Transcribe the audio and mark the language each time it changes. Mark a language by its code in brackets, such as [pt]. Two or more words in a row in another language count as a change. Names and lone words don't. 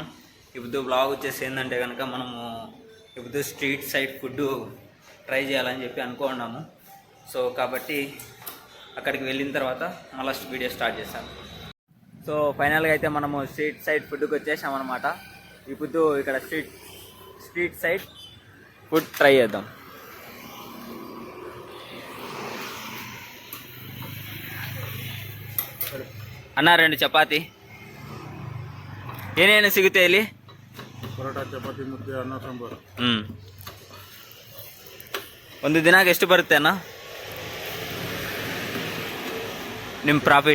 [te] ఇప్పుడు బ్లాగ్ వచ్చేసి ఏంటంటే కనుక మనము ఇప్పుడు [en] street side food try [te] చేయాలని చెప్పి అనుకున్నాము. సో కాబట్టి అక్కడికి వెళ్ళిన తర్వాత మళ్ళీ [en] video start [te] చేస్తాను. సో ఫైనల్గా అయితే మనము [en] street side [te] ఫుడ్కి వచ్చేసామన్నమాట. ఇప్పుడు ఇక్కడ [en] street side food try [te] చేద్దాం. [kn] ಅನ್ನ 2 ಚಪಾತಿ ಏನೇನು ಸಿಗುತ್ತೆ ಇಲ್ಲಿ? ಪರೋಟ ಚಪಾತಿ ಮುದ್ದೆ ಅನ್ನ ಸಾಂಬಾರು. ಒಂದು ದಿನಕ್ಕೆ ಎಷ್ಟು ಬರುತ್ತೆ ಅಣ್ಣ ನಿಮ್ಮ ಪ್ರಾಫಿಟ್?